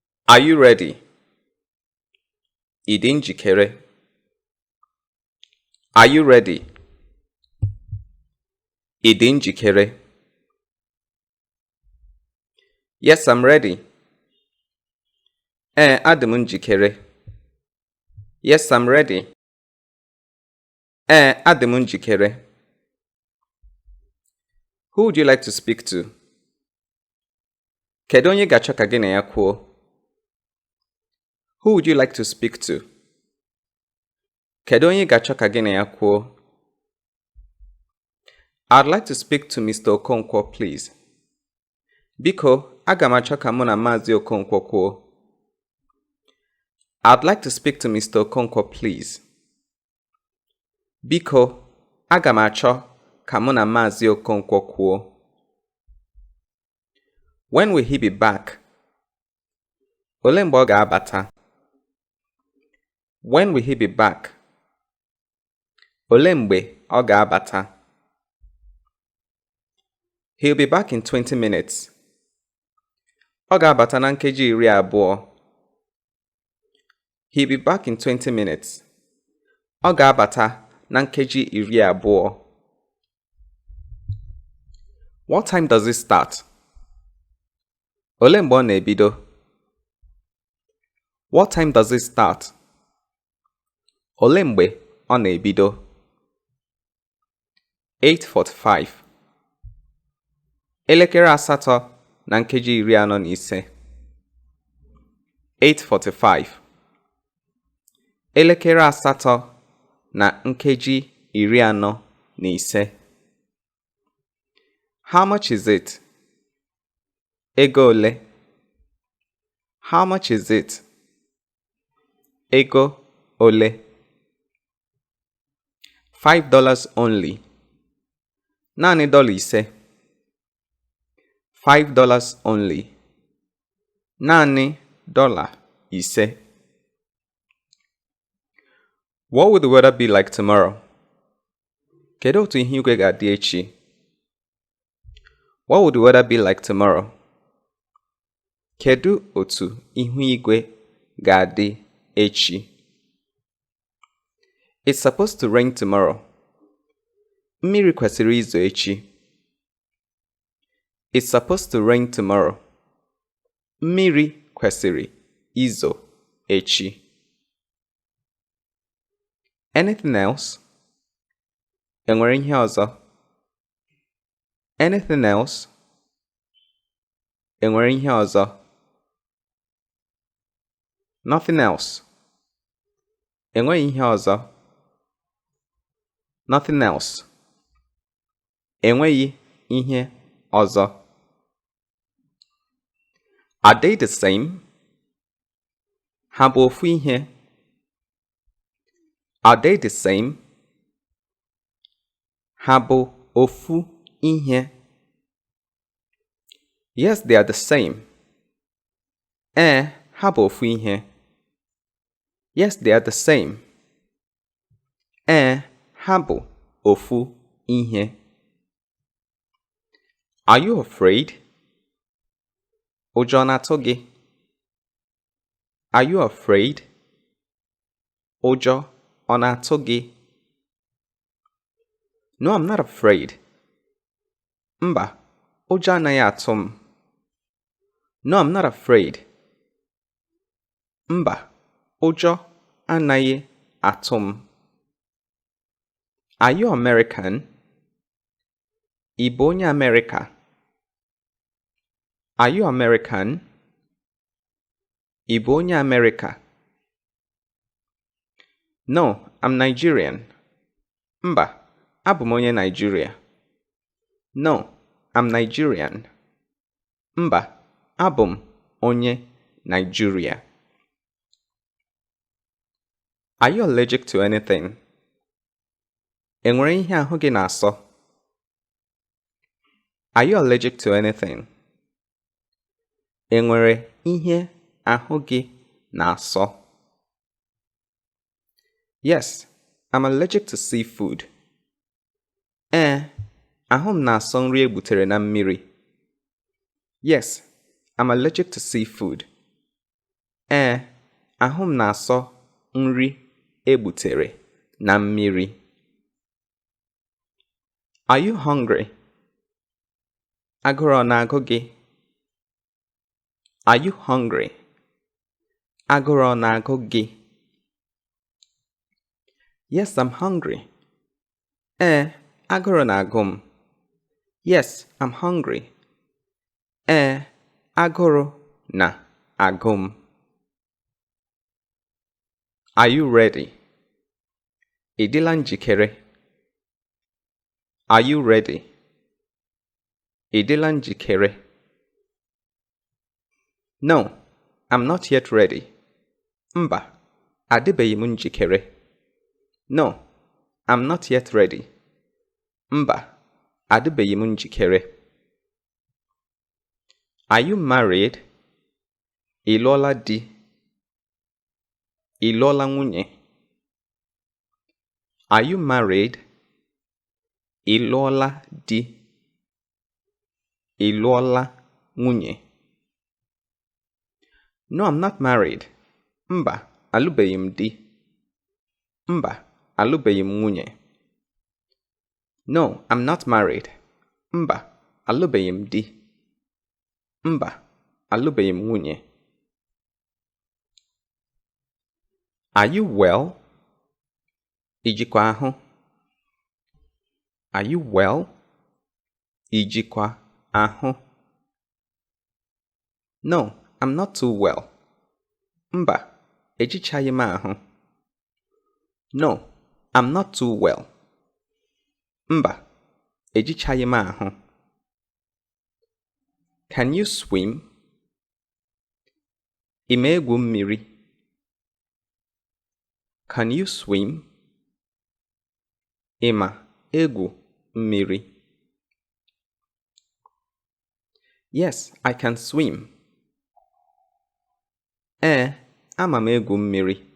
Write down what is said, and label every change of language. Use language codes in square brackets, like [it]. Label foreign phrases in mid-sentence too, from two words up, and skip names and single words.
[en] Are you ready? [ig] Ị dị njikere? [en] Are you ready? [ig] Ị dị njikere? [en] Yes, I'm ready. [ig] Adị m njikere. [en] Yes, I'm ready. [ig] Adị m njikere. [en] Who would you like to speak to? [ig] Kedu onye ga-achọ ka gị na ya kwuo? [en] Who would you like to speak to? [ig] Kedu onye ga-achọ ka gị na ya kwuo? [en] I'd like to speak to Mr. Okonkwo, please. [ig] Biko, aga m achọ ka mụ na Maazị Okonkwo kwuo. [en] I'd like to speak to Mr. Okonkwo, please. [ig] Biko, aga m achọ ka mụ na Maazị Okonkwo kwuo. [en] When will he be back? [ig] Olee mgbe ọ ga-abata? [en] When will he be back? [ig] Olee mgbe ọ ga-abata? [en] He'll be back in 20 minutes. [ig] Ọ ga-abata na nkeji 20. [en] He'll be back in 20 minutes. [ig] Ọ ga-abata na nkeji 20. [en] What time does it start? [ig] Olee mgbe ọ na-ebido? [en] What time does it start? [ig] Olee mgbe ọ na-ebido? 8:45. Elekere asatọ na nkeji 45. 8:45. Elekere asatọ na nkeji 45. [en] How much is it? [ig] Ego ole? [en] How much is it? [ig] Ego ole? [en] $5 only. [ig] Naanị $5. $5 only. Naanị $5. [en] What will the weather be like tomorrow? [ig] Kedu otu ihu igwe ga-adị echi? [en] What will the weather be like tomorrow? [ig] Kedu otu ihu igwe ga-adị echi? [en] It's supposed to rain tomorrow. [ig] Mmiri kwesịrị izo echi. [en] It's supposed to rain tomorrow. [ig] Mmiri kwesịrị izo echi. [en] Anything else? [ig] Enwere ihe ọzọ? [en] Anything else? [ig] Enwere ihe ọzọ? [en] Nothing else. [ig] Enweghị ihe ọzọ? [en] Nothing else. [ig] Enweghị ihe ọzọ. [en] Are they the same? [ig] Ha bụ ofu ihe? [en] Are they the same? [ig] Ha bụ ofu ihe? [en] Yes, they are the same. [ig] Ha bụ ofu ihe. [en] Yes, they are the same. [ig] Ha bụ ofu ihe. [en] Are you afraid? [ig] Ụjọ na-atụ gị? [en] Are you afraid? [ig] Ụjọ ọ na-atụ gị? [en] No, I'm not afraid. [ig] Mba, ụjọ anaghị atụ m. [en] No, I'm not afraid. [ig] Mba, ụjọ anaghị atụ m. [en] Are you American? [ig] Ị bụ onye America? [en] Are you American? [ig] Ị bụ onye America? [en] No, I'm Nigerian. [ig] Mba, abụ m onye Nigeria. [en] No, I'm Nigerian. [ig] Mba, abụ m onye Nigeria. [en] Are you allergic to anything? [ig] Enwere ihe ahụ gị na-asọ? [en] Are you allergic to anything? [ig] Enwere ihe ahụ gị na-asọ? [en] Yes, I'm allergic to seafood. [ig] Ahụ m na-asọ nri egbutere na mmiri. [en] Yes, I'm allergic to seafood. [ig] ahụ m na-asọ nri egbutere na mmiri. [en] Are you hungry? [ig] Agụrụ ọ na-agụ gị? [en] Are you hungry? [ig] Agụrụ ọ na-agụ gị? [en] Yes, I'm hungry. [ig] Agụrụ na-agụ m. [en] Yes, I'm hungry. [ig] Agụrụ na-agụ m. [en] Are you ready? [ig] Ị dịla njikere? [en] Are you ready? [ig] Ị dịla njikere? [en] No, I'm not yet ready. [ig] Mba, adịbeghị m njikere. [en] No, I'm not yet ready. [ig] Mba, adịbeghị m njikere. [en] Are you married? [ig] Ị lụọla di? Ị lụọla nwunye? [en] Are you married? [ig] Ị lụọla di? Ị lụọla nwunye? [en] No, I'm not married. [ig] Mba, alụbeghị m di. Mba, alụbeghị m nwunye. [en] No, I'm not married. [ig] Mba, alụbeghị m di. Mba, alụbeghị m nwunye. [en] Are you well? [ig] Ijikwa ahụ? [en] Are you well? [ig] Ijikwa ahụ? [en] No, I'm not too well. [ig] Mba, ejichaghị m ahụ. [en] No, I'm not too well. [ig] Mba, ejichaghị m ahụ. [en] Can you swim? [ig] Ị ma egwu mmiri? [en] Can you swim? [ig] Ị ma egwu mmiri? [en] Yes, I can swim. [ig] Ama m egwu mmiri.